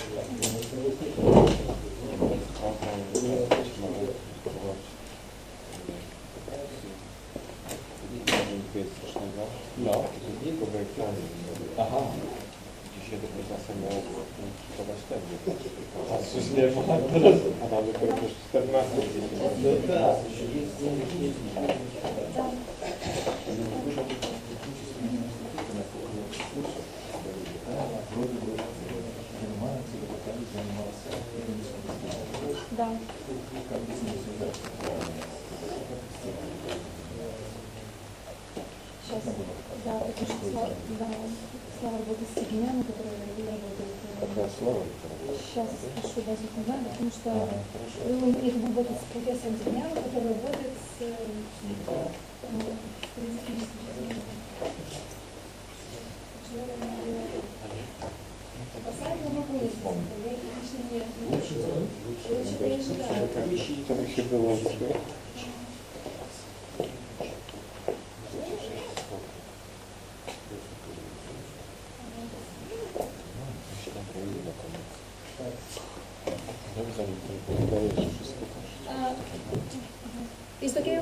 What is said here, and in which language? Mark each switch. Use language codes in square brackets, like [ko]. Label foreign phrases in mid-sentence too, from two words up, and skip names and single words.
[pl] No, aha. Dzisiaj do końca miał kupować tego. A coś nie ma. A nawet dopiero 14 no tak. [ru] Да. Сейчас, да, это же Слава работает с Евгением, который работает. Какое слово? Сейчас спрошу, даже не знаю, потому что это работает с профессором Евгением, который работает с [pl] To by się wyłączyło. [en] Is it okay?